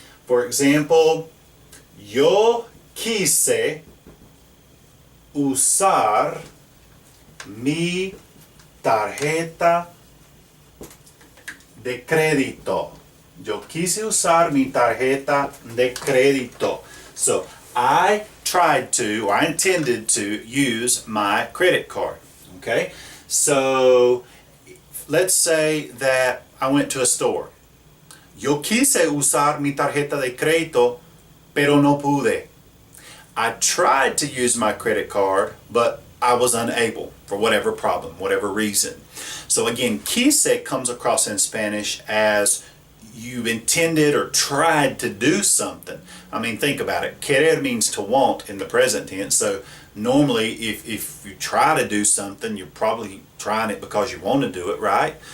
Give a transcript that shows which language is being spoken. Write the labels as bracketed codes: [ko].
[en] For example, [es] yo quise usar mi tarjeta de crédito. Yo quise usar mi tarjeta de crédito. [en] So I tried to, or I intended to use my credit card. Okay, so let's say that I went to a store. [es] Yo quise usar mi tarjeta de crédito, pero no pude. [en] I tried to use my credit card, but I was unable for whatever problem, whatever reason. So again, quise comes across in Spanish as you intended or tried to do something. I mean, think about it. Querer means to want in the present tense. So normally if you try to do something, you're probably trying it because you want to do it, right?